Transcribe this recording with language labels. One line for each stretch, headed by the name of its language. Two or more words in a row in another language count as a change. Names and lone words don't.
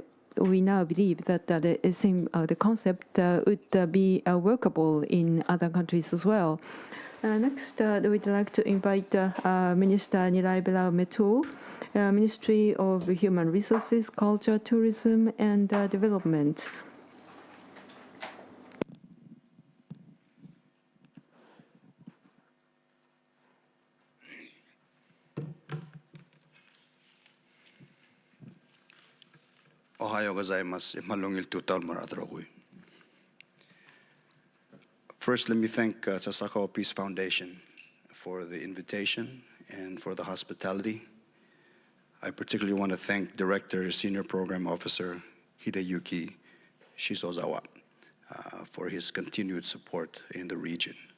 English: We now believe that the concept would be workable in other countries as well. Next, we'd like to invite Minister Ngiraibelas, Ministry of Human Resources, Culture, Tourism, and Development.
Japanese: おはようございます.
Palauan: Malungil tutal maradrogui.
English: First, let me thank Sasakawa Peace Foundation for the invitation and for the hospitality. I particularly want to thank Director, Senior Program Officer Hideyuki Shiozawa for his continued support in the region.